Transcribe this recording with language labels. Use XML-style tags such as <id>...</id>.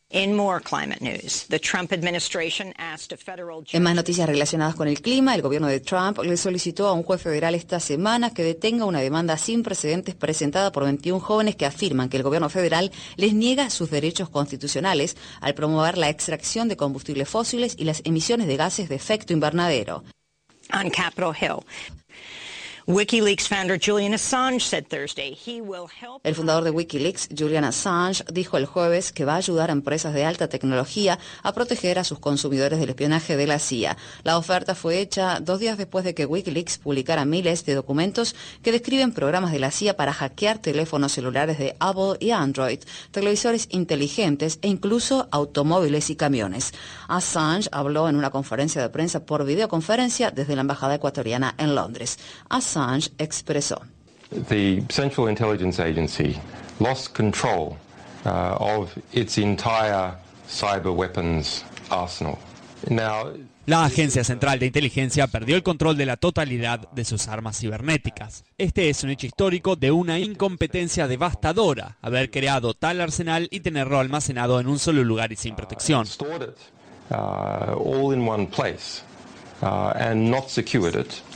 <es>En más noticias relacionadas con el clima, el gobierno de Trump le solicitó a un juez federal esta semana que detenga una demanda sin precedentes presentada por 21 jóvenes que afirman que el gobierno federal les niega sus derechos constitucionales al promover la extracción de combustibles fósiles y las emisiones de gases de efecto invernadero.</es> <en>On Capitol Hill, WikiLeaks founder Julian Assange said Thursday he will help.</en> <es>El fundador de WikiLeaks, Julian Assange, dijo el jueves que va a ayudar a empresas de alta tecnología a proteger a sus consumidores del espionaje de la CIA. La oferta fue hecha dos días después de que WikiLeaks publicara miles de documentos que describen programas de la CIA para hackear teléfonos celulares de Apple y Android, televisores inteligentes e incluso automóviles y camiones. Assange habló en una conferencia de prensa por videoconferencia desde la embajada ecuatoriana en Londres. Assange expresó:</es> <en>the Central Intelligence Agency lost control of its entire cyber weapons arsenal. Now,</en> <es>la Agencia Central de Inteligencia perdió el control de la totalidad de sus armas cibernéticas. Este es un hecho histórico de una incompetencia devastadora, haber creado tal arsenal y tenerlo almacenado en un solo lugar y sin protección.</es> <en>All in one place, and not secured it.</en>